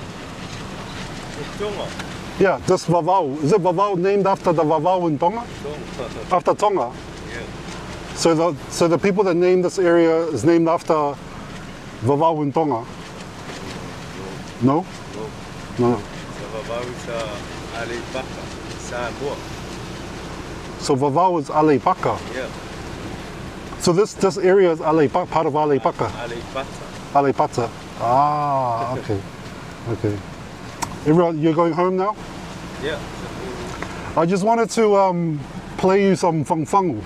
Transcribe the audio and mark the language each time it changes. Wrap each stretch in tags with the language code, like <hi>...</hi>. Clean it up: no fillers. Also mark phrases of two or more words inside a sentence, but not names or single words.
<en>Tonga. Yeah, this Vavau. Is it Vavau named after the Vavau in Tonga? After Tonga? Yeah. So the people that named this area is named after Vavau in Tonga? No? No. No. Samoa. So Vavau is Alepaka. Yeah. So this area is part of Alepaka. Alepata. Ah, okay. Okay. Everyone, you're going home now? Yeah. I just wanted to play you some fangufangu.</en>